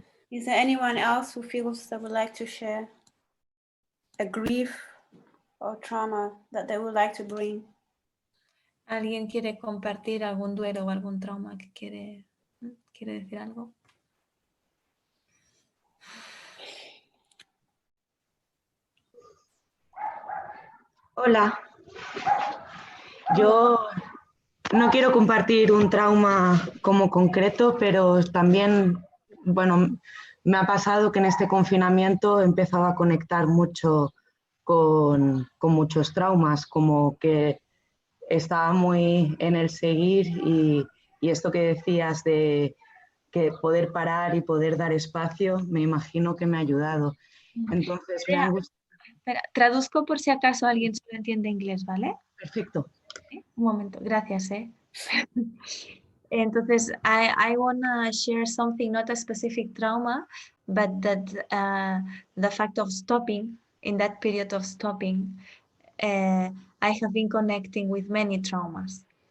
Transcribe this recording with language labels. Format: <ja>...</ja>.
<en>Is there anyone else who feels they would like to share a grief or trauma that they would like to bring?</en> <es>¿Alguien quiere compartir algún duelo o algún trauma que quiere decir algo? Hola. Yo no quiero compartir un trauma como concreto, pero también, bueno, me ha pasado que en este confinamiento he empezado a conectar mucho con muchos traumas, como que estaba muy en el seguir y esto que decías de que poder parar y poder dar espacio, me imagino que me ha ayudado. Entonces, me ha gustado. Espera, traduzco por si acaso alguien solo entiende inglés, ¿vale? Perfecto. Un momento, gracias.</es> <en>Entonces, I want to share something, not a specific trauma, but that the fact of stopping, in that period of stopping, I have been connecting with many traumas.</en>